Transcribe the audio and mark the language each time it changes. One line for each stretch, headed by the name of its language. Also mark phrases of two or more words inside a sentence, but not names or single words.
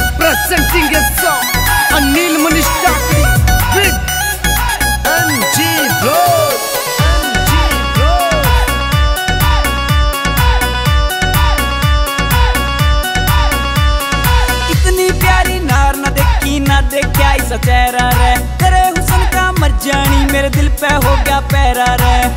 English: presenting a song Anil Manish Takri with MG Blood.
Hindi: इतनी प्यारी नार न देखी ना देखा ऐसा चेहरा रे, तेरे हुस्न का मर जानी मेरे दिल पे हो गया पैरा रे।